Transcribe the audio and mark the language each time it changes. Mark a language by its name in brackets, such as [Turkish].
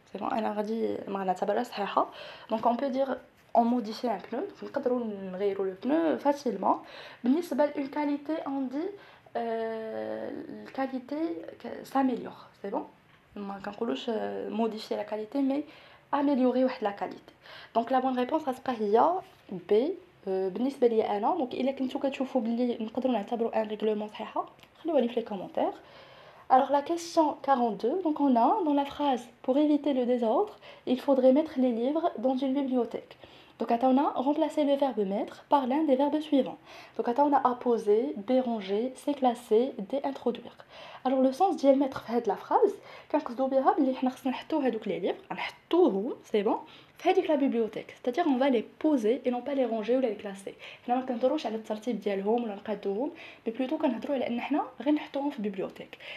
[French] C'est bon, [Arabic] انا غادي ما نعتبرها صحيحه. [French] Donc on peut dire on modifie un pneu, [Arabic] نقدروا نغيروا [French] le pneu facilement. بالنسبه لune qualité on dit la qualité s'améliore. C'est bon, [Arabic] ما كنقولوش [French] modifier la qualité mais améliorer la qualité. Donc la bonne réponse [Arabic] غتبقى هي [French] B. [Arabic] بالنسبه لي انا دونك الا كنتو كتشوفوا بلي نقدروا نعتبروا ان ريغلومون صحيحه خليوها لي في لي كومونتير. [French] Alors la question 42, donc on a dans la phrase pour éviter le désordre, il faudrait mettre les livres dans une bibliothèque. Donc on a remplacé le verbe mettre par l'un des verbes suivants. Donc on a apposer, B ranger, C classer, D introduire. Alors le sens [Arabic] ديال mettre في هاد la phrase كنقصدوا بها بلي حنا خصنا نحطوا هذوك لي ليفر نحطوهم سي بون في هذيك لا بيبليوتيك [French] c'est-à-dire on va les poser et non pas les ranger ولا les classer. [Arabic] حنا ما كنهضروش على الترتيب ديالهم ولا نقادوهم مي بلوتو كنهضروا على ان حنا غير نحطوهم في بيبليوتيك.